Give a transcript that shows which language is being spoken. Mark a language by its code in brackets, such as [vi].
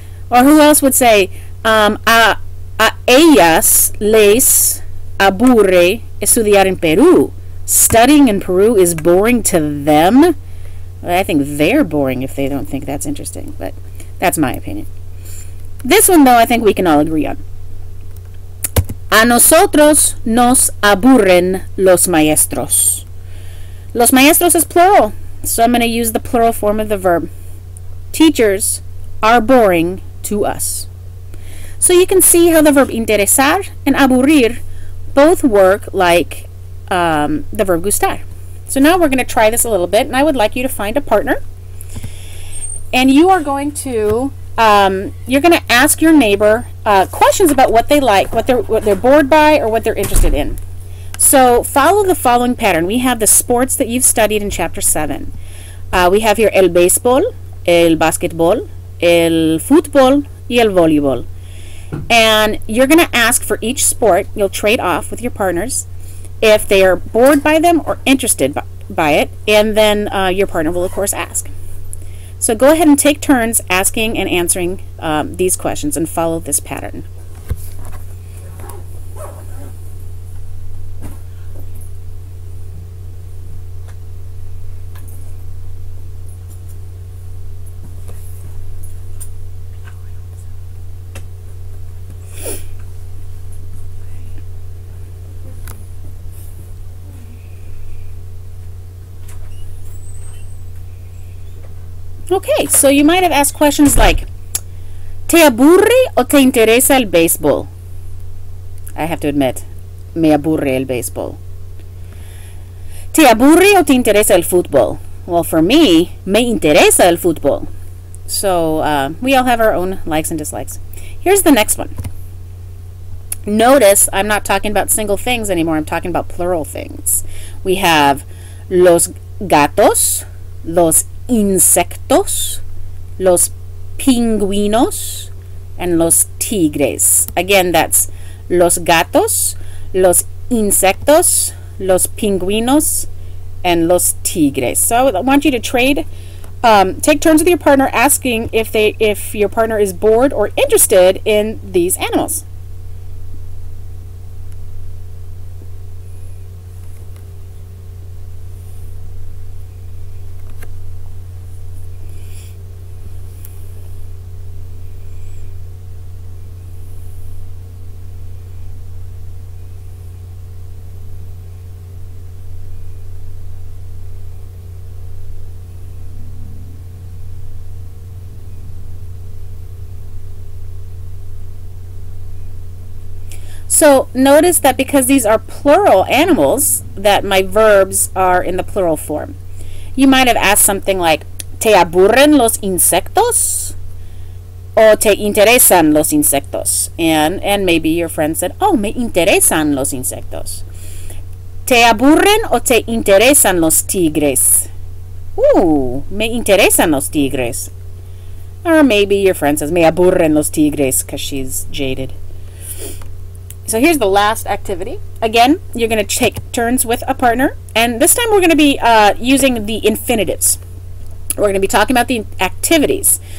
[en] Or who else would say, [es] a ellas les aburre estudiar en Perú. [en] Studying in Peru is boring to them. I think they're boring if they don't think that's interesting, but that's my opinion. This one, though, I think we can all agree on. [es] A nosotros nos aburren los maestros. Los maestros [en] is plural, so I'm going to use the plural form of the verb. Teachers are boring to us. So you can see how the verb interesar and aburrir both work like the verb gustar. So now we're going to try this a little bit, and I would like you to find a partner. And you are going to ask your neighbor questions about what they like, what they're bored by, or what they're interested in. So follow the following pattern. We have the sports that you've studied in Chapter 7. We have here [es] el béisbol, el básquetbol, el fútbol, y el voleibol. [en] And you're going to ask for each sport, you'll trade off with your partners, if they are bored by them or interested by it, and then your partner will, of course, ask. So go ahead and take turns asking and answering these questions and follow this pattern. Okay, so you might have asked questions like, [es] ¿Te aburre o te interesa el béisbol? [en] I have to admit, [es] me aburre el béisbol. ¿Te aburre o te interesa el fútbol? [en] Well, for me, [es] me interesa el fútbol. [en] So we all have our own likes and dislikes. Here's the next one. Notice I'm not talking about single things anymore. I'm talking about plural things. We have [es] los gatos, los insectos, los pingüinos, and los tigres. [en] Again, that's [es] los gatos, los insectos, los pingüinos, and los tigres. [en] So I want you to take turns with your partner asking if your partner is bored or interested in these animals. So notice that because these are plural animals, that my verbs are in the plural form. You might have asked something like, [es] ¿Te aburren los insectos? O ¿Te interesan los insectos? [en] And maybe your friend said, [es] oh, me interesan los insectos. ¿Te aburren o te interesan los tigres? Me interesan los tigres. [en] Or maybe your friend says, [es] me aburren los tigres, [en] because she's jaded. So here's the last activity. Again, you're going to take turns with a partner, and this time we're going to be using the infinitives. We're going to be talking about the activities.